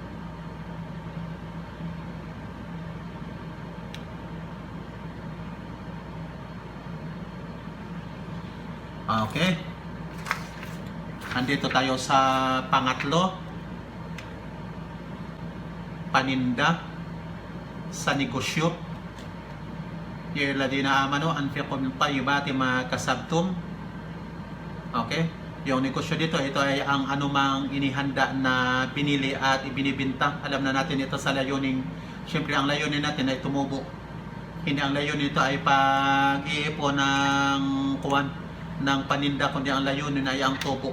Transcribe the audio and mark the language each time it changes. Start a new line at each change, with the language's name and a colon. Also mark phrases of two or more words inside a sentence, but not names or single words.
Filipino: Okay. Andito tayo sa pangatlo. Paninda sa negosyo.
Arabic: يا أيها الذين آمنوا أنفقوا من طيبات ما كسبتم.
Filipino: Okay? Yung negosyo dito, ito ay ang anumang inihanda na binili at ibinibinta. Alam na natin ito sa layuning, siyempre ang layunin natin ay tumubo. Hindi ang layunin nito ay pag-iipon ng paninda, kundi ang layunin ay ang tubo.